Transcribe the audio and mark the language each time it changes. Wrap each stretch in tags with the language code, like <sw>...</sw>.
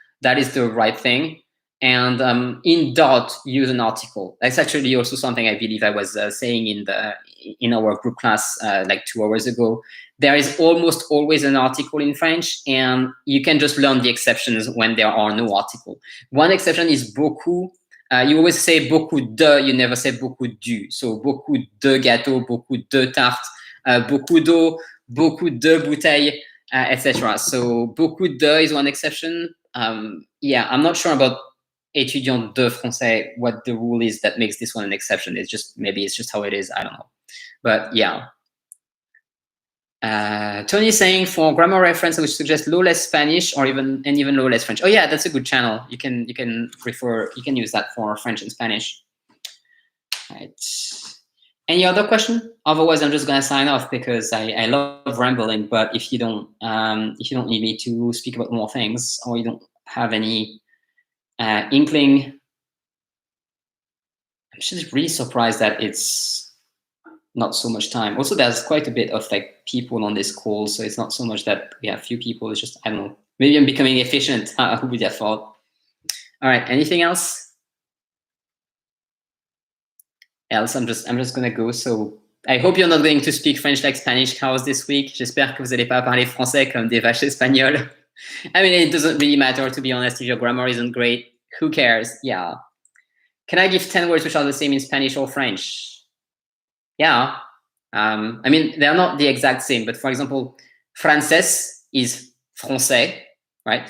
<en>That is the right thing. And in dot, use an article. That's actually also something I believe I was saying in our group class like 2 hours ago. There is almost always an article in French, and you can just learn the exceptions when there are no article. One exception is beaucoup. You always say beaucoup de, you never say beaucoup du.</en> <fr>So beaucoup de gâteaux, beaucoup de tartes, beaucoup d'eau, beaucoup de bouteilles, etc.</fr> <en>So beaucoup de is one exception. Yeah, I'm not sure about</en> <fr>étudiant de français,</fr> <en>what the rule is that makes this one an exception. It's just, maybe it's just how it is, I don't know. But yeah. Tony is saying, for grammar reference, I would suggest low less Spanish, or even low less French. Oh yeah, that's a good channel. You can use that for French and Spanish. Right. Any other question? Otherwise, I'm just gonna sign off, because I love rambling. But if you don't need me to speak about more things, or you don't have any inkling, I'm just really surprised that it's not so much time. Also, there's quite a bit of like people on this call, so it's not so much that we have few people. It's just, I don't know. Maybe I'm becoming efficient. Who would have thought? All right. Anything else? I'm just gonna go. So I hope you're not going to speak French like Spanish cows this week.</en> <fr>J'espère que vous n'allez pas parler français comme des vaches espagnoles.</fr> <en>I mean, it doesn't really matter, to be honest. If your grammar isn't great, who cares? Yeah. Can I give 10 words which are the same in Spanish or French? Yeah. I mean, they're not the exact same, but for example, français is français, right?</en>